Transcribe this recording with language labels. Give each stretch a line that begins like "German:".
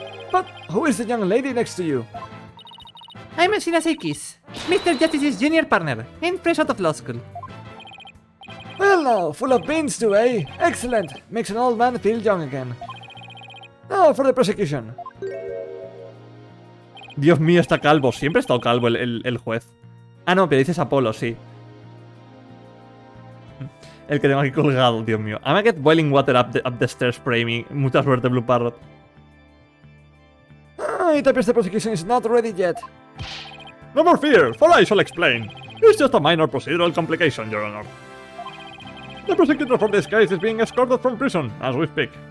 English: But who is the young lady next to you? I'm Ashina Seikis, Mr. Justice's junior partner, and fresh out of law school. Well now, full of beans too, eh? Excellent! Makes an old man feel young again. Now for the prosecution.
Spanish: Dios mío, está calvo. Siempre ha estado calvo el juez. Ah, no, pero dices Apolo, sí. El que tengo aquí colgado, Dios mío.
English: I'm gonna get boiling water up the stairs, pray me.
Spanish: Mucha suerte, Blue Parrot.
English: It appears the prosecution is not ready yet. No more fear, for I shall explain. It's just a minor procedural complication, Your Honor. The prosecutor for this case is being escorted from prison as we speak.